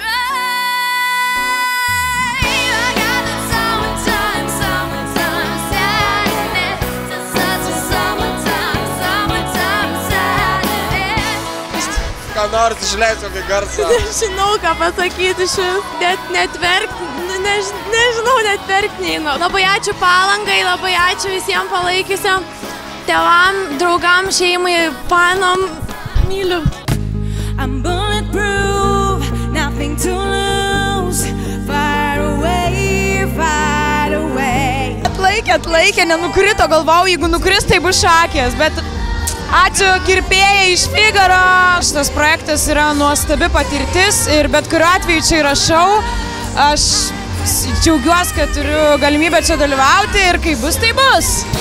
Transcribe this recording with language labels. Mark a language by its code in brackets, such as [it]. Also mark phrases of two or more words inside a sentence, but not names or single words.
[lt] Ką nors išleisiu apie garsą. Nežinau, ką pasakyti šis. Net verkti, nežinau, net verkti neinu. Labai ačiū Palangai, labai ačiū visiems palaikiusiam tėvam, draugam, šeimai, panom. Myliu. [en] I'm bulletproof, nothing to lose. Far away, far away. [lt] Atlaikė, nenukrito, galvau, jeigu nukris, tai bus šakės, bet ačiū kirpėjai iš Figaro. Šitas projektas yra nuostabi patirtis ir bet kuriuo atveju čia įrašau. Aš džiaugiuosi, kad turiu galimybę čia dalyvauti ir kai bus, tai bus.